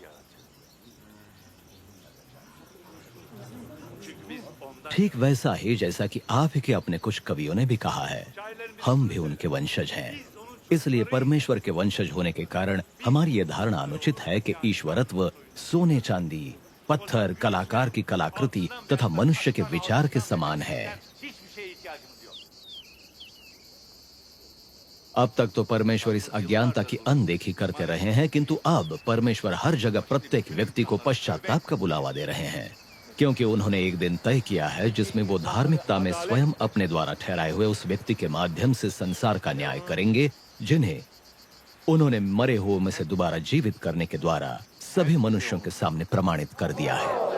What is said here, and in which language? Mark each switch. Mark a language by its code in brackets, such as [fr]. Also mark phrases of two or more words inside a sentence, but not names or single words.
[hi] ठीक वैसा ही जैसा कि आप ही के अपने कुछ कवियों ने भी कहा है, हम भी उनके वंशज हैं। इसलिए परमेश्वर के वंशज होने के कारण हमारी यह धारणा अनुचित है कि ईश्वरत्व सोने चांदी, पत्थर, कलाकार की कलाकृति तथा मनुष्य के विचार के समान है। [tr] Hiçbir şeye ihtiyacımız yok. [hi] अब तक तो परमेश्वर इस अज्ञानता की अनदेखी करते रहे हैं, किंतु अब परमेश्वर हर जगह प्रत्येक व्यक्ति को पश्चाताप का बुलावा दे रहे हैं, क्योंकि उन्होंने एक दिन तय किया है जिसमें वो धार्मिकता में स्वयं अपने द्वारा ठहराए हुए उस व्यक्ति के माध्यम से संसार का न्याय करेंगे, जिन्हें उन्होंने मरे हुए में से दोबारा जीवित करने के द्वारा सभी मनुष्यों के सामने प्रमाणित कर दिया है।